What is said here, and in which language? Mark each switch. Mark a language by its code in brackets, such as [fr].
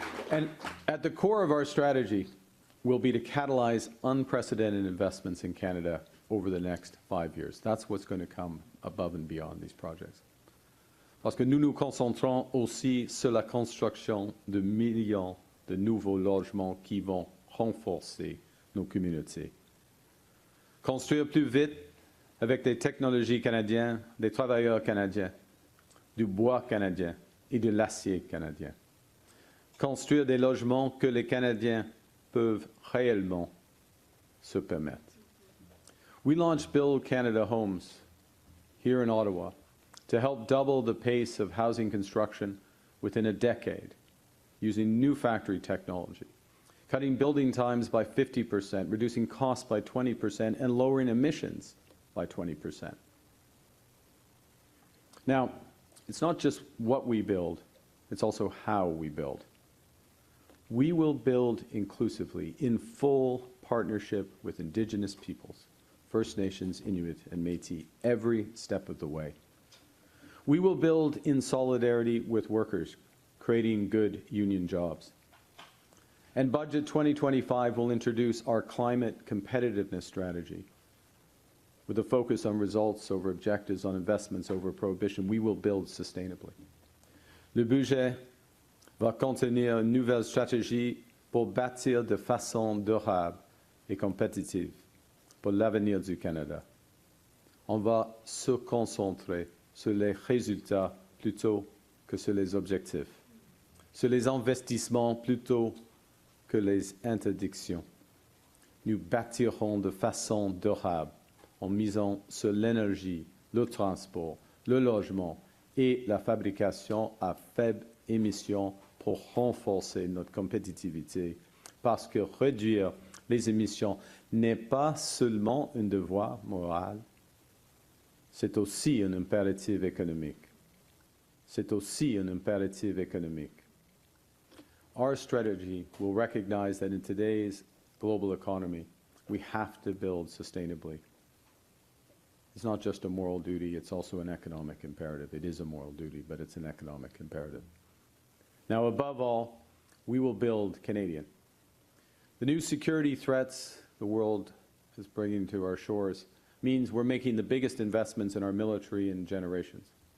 [en] And at the core of our strategy will be to catalyze unprecedented investments in Canada over the next 5 years. That's what's going to come above and beyond these projects. [fr] Parce que nous nous concentrons aussi sur la construction de millions de nouveaux logements qui vont renforcer nos communautés. Construire plus vite avec des technologies canadiennes, des travailleurs canadiens, du bois canadien et de l'acier canadien. Construire des logements que les Canadiens peuvent réellement se permettre. [en] We launched Build Canada Homes here in Ottawa to help double the pace of housing construction within a decade using new factory technology, cutting building times by 50%, reducing costs by 20%, and lowering emissions by 20%. Now, it's not just what we build, it's also how we build. We will build inclusively in full partnership with Indigenous peoples, First Nations, Inuit, and Métis, every step of the way. We will build in solidarity with workers, creating good union jobs. And Budget 2025 will introduce our climate competitiveness strategy. With a focus on results over objectives, on investments over prohibition, we will build sustainably. [fr] Le budget va contenir une nouvelle stratégie pour bâtir de façon durable et compétitive pour l'avenir du Canada. On va se concentrer sur les résultats plutôt que sur les objectifs, sur les investissements plutôt que les interdictions. Nous bâtirons de façon durable en misant sur l'énergie, le transport, le logement et la fabrication à faible émission pour renforcer notre compétitivité, parce que réduire les émissions n'est pas seulement un devoir moral, c'est aussi un impératif économique. C'est aussi un impératif économique. [en] Our strategy will recognize that in today's global economy, we have to build sustainably. It's not just a moral duty, it's also an economic imperative. It is a moral duty, but it's an economic imperative. Now, above all, we will build Canadian. The new security threats the world is bringing to our shores means we're making the biggest investments in our military in generations.